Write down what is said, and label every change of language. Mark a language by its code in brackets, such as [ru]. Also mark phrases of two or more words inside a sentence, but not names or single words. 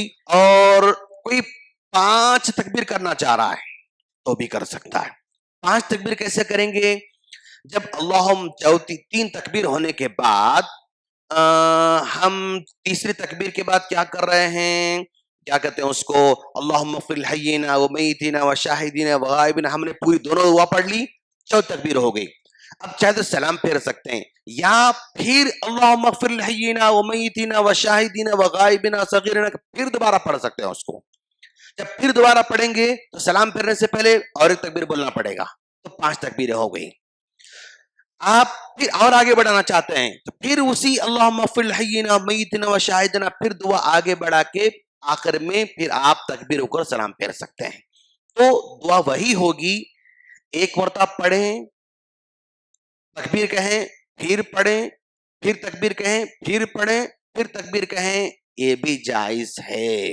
[ur] اور کوئی 5 تکبیر کرنا چاہ رہا ہے تو بھی کر سکتا ہے. 5 تکبیر کیسے کریں گے؟ جب اللہم 3 تکبیر ہونے کے بعد ہم تیسری تکبیر کے بعد کیا کر رہے ہیں، کیا کہتے ہیں اس کو، [ar] اللہم اغفر لحینا و میتنا و شاہدینا و غائبنا، [ur] ہم نے پوری دونوں دعا پڑھ لی، 4 تکبیر ہو گئی. اب چاہے تو سلام پھیر سکتے ہیں یا پھر [ar] اللہم اغفر لحینا و میتنا و شاہدینا و غائبنا صغیرنا [ur] پھر دوبارہ پڑھ سکتے ہیں اس کو. جب پھر دوبارہ پڑھیں گے تو سلام پھیرنے سے پہلے اور ایک تکبیر بولنا پڑے گا، تو 5 تکبیریں ہو گئی. آپ پھر اور آگے بڑھانا چاہتے ہیں تو پھر اسی [ar] اللہم اغفر لحینا و میتنا و شاہدنا [ur] پھر دعا آگے بڑھا کے آخر میں پھر آپ تکبیر ہو کر سلام پھیر سکتے ہیں. تو دعا وہی ہوگی، ایک مرتبہ پڑھیں، تکبیر کہیں، پھر پڑھیں، پھر تکبیر کہیں، پھر پڑھیں، پھر تکبیر کہیں، یہ بھی جائز ہے.